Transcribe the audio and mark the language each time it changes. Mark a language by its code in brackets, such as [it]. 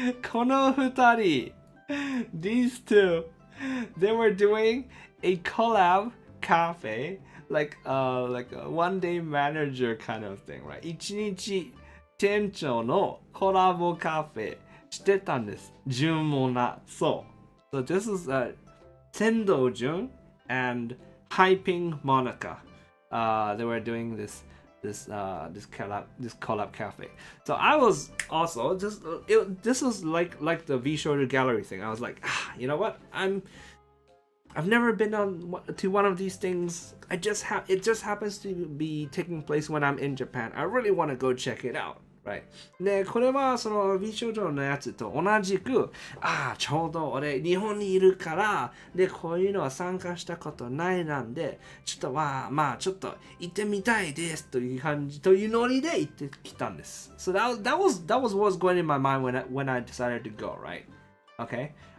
[ja] この二人、 [en] these two, they were doing a collab cafe, like a one day manager kind of thing, right? [ja] 一日店長のコラボカフェしてたんです。純もな。そう。 [en] So this is Sendo Jun and Hyping Monica. They were doing this collab cafe. So I was also this was like the V Shorter Gallery thing. I was like, you know what? I've never been to one of these things. It just happens to be taking place when I'm in Japan. I really want to go check it out, Right. [ja] で、これはその美少女のやつと同じく、ちょうど俺日本にいるから、で、こういうのは参加したことないなんで、ちょっとちょっと行ってみたいですという感じというノリで行ってきたんです。 [en] So that was what was going in my mind when I decided to go, right? Okay.